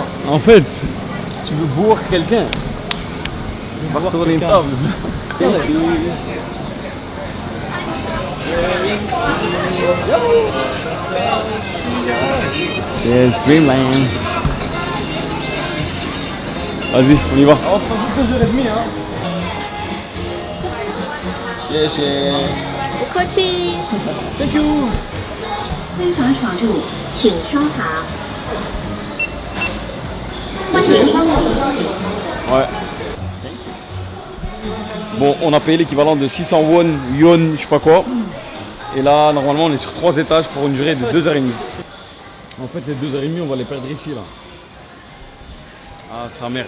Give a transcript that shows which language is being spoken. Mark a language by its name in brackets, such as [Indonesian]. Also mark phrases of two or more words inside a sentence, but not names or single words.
[French] En fait, tu veux bourrer quelqu'un? Tu vas retourner une table. [English] Yes, Dreamland. [French] Vas-y, on y va. On prend juste 2h30 hein. [Chinese] 谢谢。不客气。 [English] Thank you. [Chinese] 非法闯入，请收好。欢迎光临。 [French] Ouais. Bon, on a payé l'équivalent de 600 won, yuan, je sais pas quoi. Et là, normalement, on est sur 3 étages pour une durée de 2h30. En fait, les 2h30, on va les perdre ici, là. Ah, sa mère.